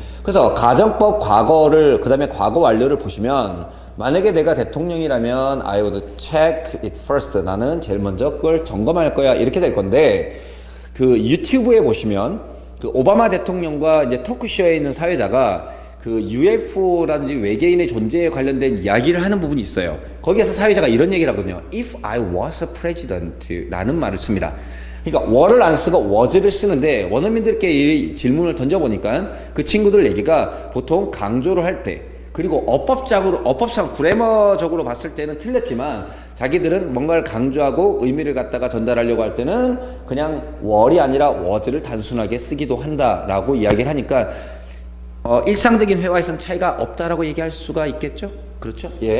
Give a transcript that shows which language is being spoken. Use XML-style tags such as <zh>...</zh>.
<ko>그래서 가정법 과거를, 그 다음에 과거 완료를 보시면, 만약에 내가 대통령이라면</ko> <en>I would check it first,</en> <ko>나는 제일 먼저 그걸 점검할 거야, 이렇게 될 건데, 그 유튜브에 보시면 그 오바마 대통령과 이제 토크쇼에 있는 사회자가 그 UFO라든지 외계인의 존재에 관련된 이야기를 하는 부분이 있어요. 거기에서 사회자가 이런 얘기를 하거든요.</ko> <en>If I was a president</en> <ko>라는 말을 씁니다. 그러니까 were를 안 쓰고 was를 쓰는데, 원어민들께 이 질문을 던져보니까 그 친구들 얘기가 보통 강조를 할 때, 그리고 어법상 그래머적으로 봤을 때는 틀렸지만 자기들은 뭔가를 강조하고 의미를 갖다가 전달하려고 할 때는 그냥 were이 아니라 was를 단순하게 쓰기도 한다라고 이야기를 하니까 일상적인 회화에서는 차이가 없다라고 얘기할 수가 있겠죠? 그렇죠?</ko>